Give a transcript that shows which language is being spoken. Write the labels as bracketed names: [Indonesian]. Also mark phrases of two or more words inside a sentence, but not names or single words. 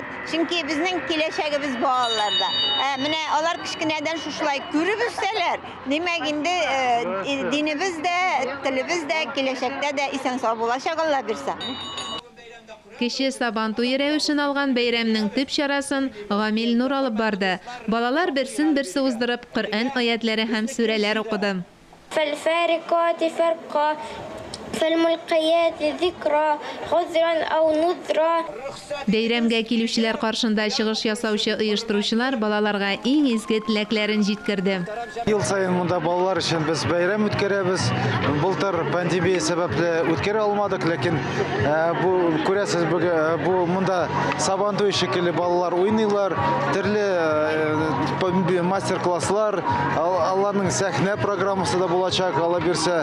[Tatar] Чөнки безнең киләчәгебез балаларда. Менә алар кичкенәдән шушылай күреп үссәләр, димәк инде динебез дә, телебез дә киләчәктә дә исән сау булачак Алла бирсә. Кеше Сабантуй рәвешен алган бәйрәмнең төп чарасын Гамил Нур алып барды. Балалар берсен-берсе уздырып Коръән аятләре һәм сүрәләр укыды. [Arabic] فالفارقات فرقا فالملقيات ذكرا عذرا أو نذرا. [Tatar] Бәйрәмгә килүчеләр каршында чыгыш ясаучы оештыручылар балаларга иң изге теләкләрен җиткерде. Ел сайын монда балалар өчен без бәйрәм үткәрәбез. Былтыр пандемия сәбәпле үткәрә алмадык, ләкин бу күрәсез бу монда Сабантуй шикелле балалар уйныйлар, төрле мастер-класслар, аларның сәхнә программасы да булачак, Алла бирсә.